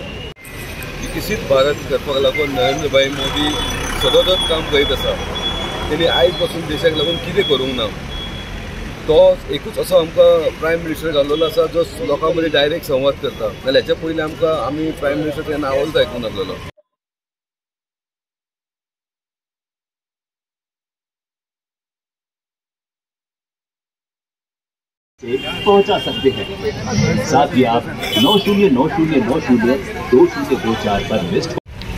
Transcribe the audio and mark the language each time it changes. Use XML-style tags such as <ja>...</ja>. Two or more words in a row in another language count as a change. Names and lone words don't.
<kok>विकसीत भारत करपाक लागून नरेंद्रभाई मोदी सतत काम करीत आसा. तेणी आयज पासून देशाक लागून कितें करूंक ना तो एकूच असो आमकां</kok> <en>prime minister</en> <kok>घाल्लेलो आसा जो लोकां मदीं डायरेक्ट संवाद करता. जाल्यार हेच्या पयलीं आमी</kok> <en>prime minister</en> <kok>केन्ना आवाजूच आयकूंक नासलेलो.</kok> <hi>पहुंचा सकते हैं. साथ ही आप 9090902024 पर लिस्ट</hi>